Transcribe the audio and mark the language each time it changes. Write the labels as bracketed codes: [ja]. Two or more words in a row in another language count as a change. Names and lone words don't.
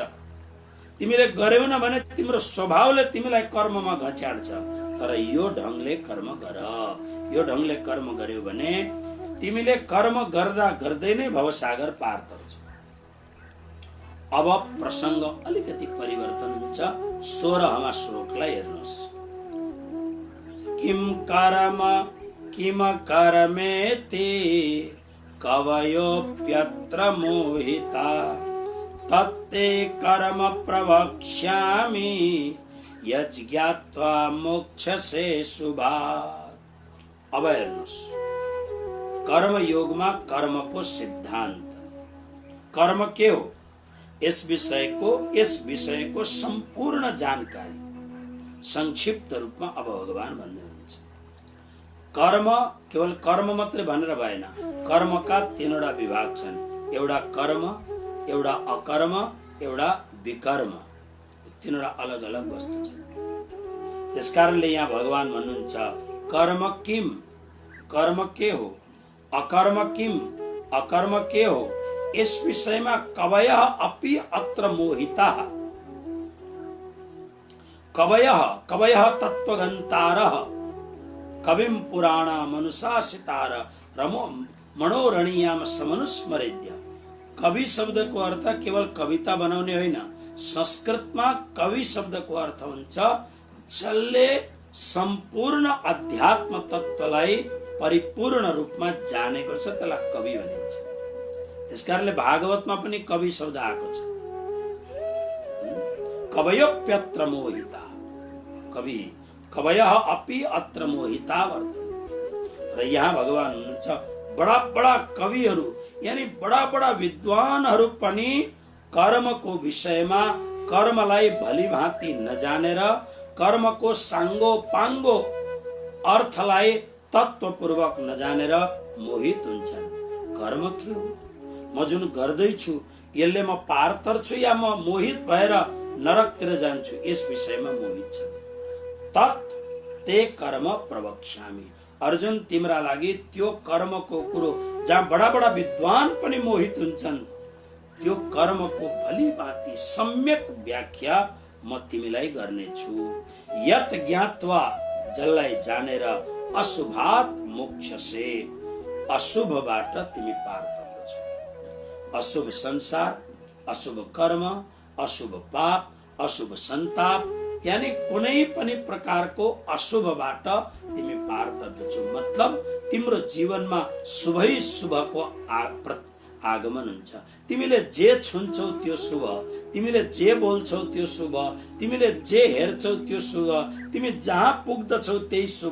[ne] तिमीले गर्यौ न भने तिम्रो स्वभावले तिमीलाई कर्ममा घचाड्छ, तर यो ढंगले कर्म गर। यो ढंगले कर्म गर्यौ भने तिमीले कर्म गर्दा गर्दै नै भवसागर पार गर्छौ। अब प्रसंग अलिकति परिवर्तन हुन्छ। 16वां श्लोकलाई हेर्नुहोस्। [sa] किम कर्मेति कवयोप्यत्र मोहिता तत्ते कर्म प्रवक्ष्यामि यज्ञात्वा मोक्षसे शुभात्। [ne] अब हेर्नुहोस्, कर्म योगमा कर्मको सिद्धान्त, कर्म के हो, यस विषयको सम्पूर्ण जानकारी संक्षिप्त रूपमा अब भगवान भन्दै हुनुहुन्छ। कर्म केवल कर्म मात्रै भनेर भएन, कर्मका तीनवटा विभाग छन्, एउटा कर्म, एउटा अकर्म, एउटा विकर्म, तीनवटा अलग अलग वस्तु छन्। त्यसकारणले यहाँ भगवान भन्नुहुन्छ, [sa] कर्म किम, [ne] कर्म के हो, [sa] अकर्म किम, [ne] अकर्म के हो, इस विषयमा [sa] कवयः अपि अत्र मोहिताः। कवयः तत्त्वगन्तारः कविं पुराणमनुशासितार मनोरणीयाम समनुस्मरेद्य। [ne] कवि शब्दको अर्थ केवल कविता बनाउने होइन। संस्कृतमा कवि शब्दको अर्थ हुन्छ जसले सम्पूर्ण अध्यात्म तत्त्वलाई परिपूर्ण रूपमा जानेको छ, त्यसलाई कवि भनिन्छ। त्यसकारणले भागवतमा पनि कवि शब्द आएको छ। [sa] कवयोप्यत्र मोहिता, कवि कवयः अपि अत्र मोहिता वर्तन्ते। [ne] र यहाँ भगवान हुनुहुन्छ, बडा बडा कविहरू यानी बडा बडा विद्वानहरू पनि कर्मको विषयमा, कर्मलाई भली भाँति नजानेर, कर्मको साङ्गो पाङ्गो अर्थलाई तत्त्वपूर्वक नजानेर मोहित हुन्छन्। कर्म के हो, म जुन गर्दैछु यसले म पार तर्छु या म मोहित भएर नरकतिर जान्छु, यस विषयमा मोहित छ। [sa] तत् ते कर्म प्रवक्ष्यामि। [ne] अर्जुन, तिम्रा लागि त्यो कर्मको कुरो जहाँ बडा बडा विद्वान पनि मोहित हुन्छन्, त्यो कर्मको भलीभाँति सम्यक व्याख्या म तिमीलाई गर्नेछु। [sa] यत ज्ञात्वा, [ne] जसलाई जानेर [sa] अशुभात मोक्षसे, [ne] अशुभबाट तिमी पार तर्दछौ। अशुभ संसार, अशुभ कर्म, अशुभ पाप, अशुभ संताप, यानी कुनै पनि प्रकारको अशुभबाट तिमी पार तर्दछौ। मतलब तिम्रो जीवनमा शुभै शुभको आगमन हुन्छ। तिमीले जे छुन्छौ त्यो शुभ, तिमीले जे बोल्छौ त्यो शुभ, तिमीले जे हेर्छौ त्यो शुभ, तिमी जहाँ पुग्दछौ त्यही शुभ।